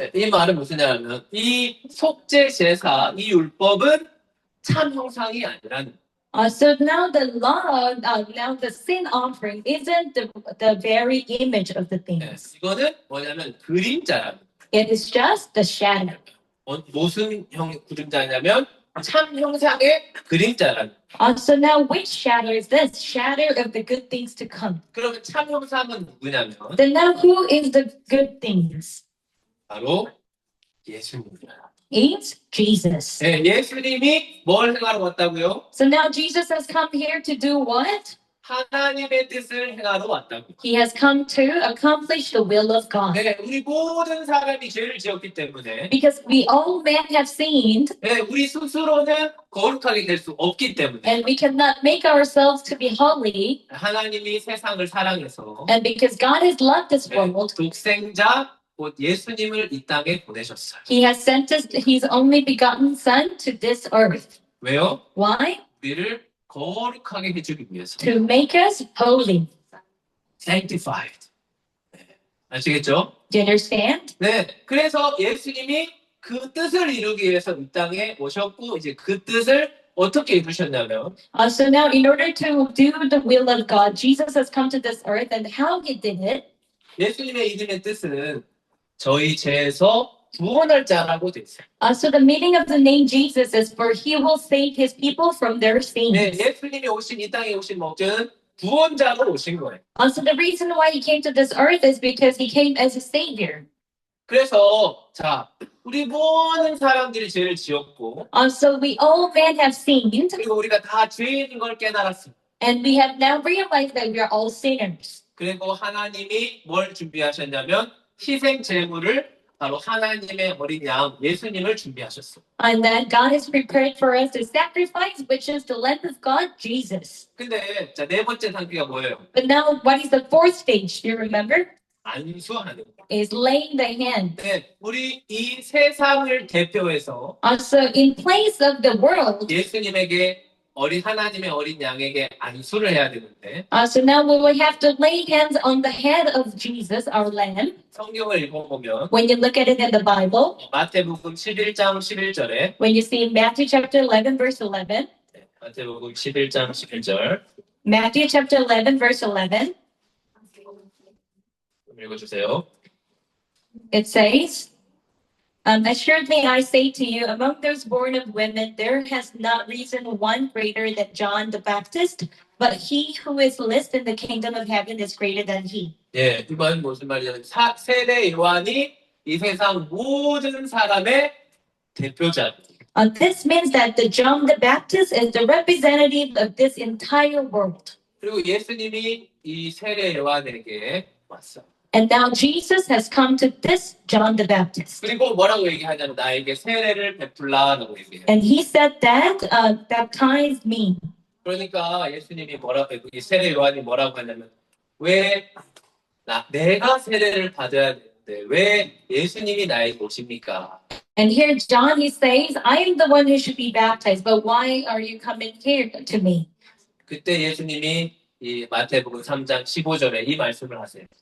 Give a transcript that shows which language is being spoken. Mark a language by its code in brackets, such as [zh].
[ko] 네, 이 말은 무슨 말이냐면 이 속죄 제사, 이 율법은 참 형상이 아니라는 [en] So now the law, now the sin offering isn't the very image of the [ko] 네, [en] things. [ko] 이거는 뭐냐면 그림자라는 [en] It is just the shadow. [ko] 무슨 그림자냐면 참 형상의 그림자라는 [en] So now which shadow is this? Shadow of the good things to come. [ko] 그러면 참 형상은 누구냐면 [en] Then now who is the good things? [ko] 바로 예수님이에요. [en] It's Jesus. [ko] 네, 예수님이 뭘 행하러 왔다고요? [en] So now Jesus has come here to do what? [ko] 하나님의 뜻을 행하러 왔다고. [en] He has come to accomplish the will of God. [ko] 네, 우리 모든 사람이 죄를 지었기 때문에 [en] Because we all men have sinned [ko] 네, 우리 스스로는 거룩하게 될 수 없기 때문에 [en] and we cannot make ourselves to be holy. [ko] 하나님이 세상을 사랑해서 [en] And because God has loved this [ko] 네, [en] world, [ko] 독생자 곧 예수님을 이 땅에 보내셨어요. [en] He has sent us His only begotten Son to this earth. [ko] 왜요? [en] Why? [ko] 우리를 거룩하게 해주기 위해서. [en] To make us holy. [ko] Sanctified. 네, 아시겠죠? [en] Do you understand? [ko] 네, 그래서 예수님이 그 뜻을 이루기 위해서 이 땅에 오셨고 이제 그 뜻을 어떻게 이루셨냐면 [en] So now, in order to do the will of God, Jesus has come to this earth, and how He did it? [ko] 예수님의 이름의 뜻은 저희 죄에서 구원할 자라고 돼 있어요. [en] So the meaning of the name Jesus is for He will save His people from their [ko] 네, [en] sins. [ko] 예수님이 오신 이 땅에 오신 목적은 구원자로 오신 거예요. [en] So the reason why He came to this earth is because He came as a Savior. [ko] 그래서 자 우리 모든 사람들이 죄를 지었고 [en] So we all men have sinned, [ko] 그리고 우리가 다 죄인인 걸 깨달았습니다. [en] and we have now realized that we are all sinners. [ko] 그리고 하나님이 뭘 준비하셨냐면 희생 제물을 바로 하나님의 어린 양 예수님을 준비하셨어. [en] And that God has prepared for us to sacrifice, which is the Lamb of God, Jesus. [ko] 근데 자 네 번째 단계가 뭐예요? [en] But now, what is the fourth stage? Do you remember? [ko] 안수하는 거. [en] Is laying the hand. [ko] 네, 우리 이 세상을 대표해서 [en] So in place of the world, [ko] 예수님에게 하나님의 어린 양에게 안수를 해야 되는데 [en] so now we will have to lay hands on the head of Jesus, our Lamb. [ko] 성경을 읽어보면 [en] When you look at it in the Bible, [ko] 마태복음 11장 11절에 [en] when you see Matthew chapter 11, verse 11, [ko] 마태복음 11장 11절 [en] Matthew chapter 11, verse 11, [ko] 읽어주세요. [en] it says, assuredly I say to you, among those born of women, there has not risen one greater than John the Baptist, but he who is least in the kingdom of heaven is greater than he. [ko] 예, 이건 무슨 말이냐면 세례 요한이 이 세상 모든 사람의 대표자. [en] This means that the John the Baptist is the representative of this entire world. [ko] 그리고 예수님이 이 세례 요한에게 왔어. [en] And now Jesus has come to this John the Baptist. [ko] 그리고 뭐라고 얘기하냐면 나에게 세례를 베풀라라고 얘기해요. [en] And he said that, baptize me. [ko] 그러니까 예수님이 이 세례 요한이 뭐라고 하냐면 왜 내가 세례를 받아야 되는데 왜 예수님이 나에게 오십니까? [en] And here John, he says, I am the one who should be baptized, but why are you coming here to me? [ko] 그때 예수님이 이 마태복음 3장 15절에 이 말씀을 하세요.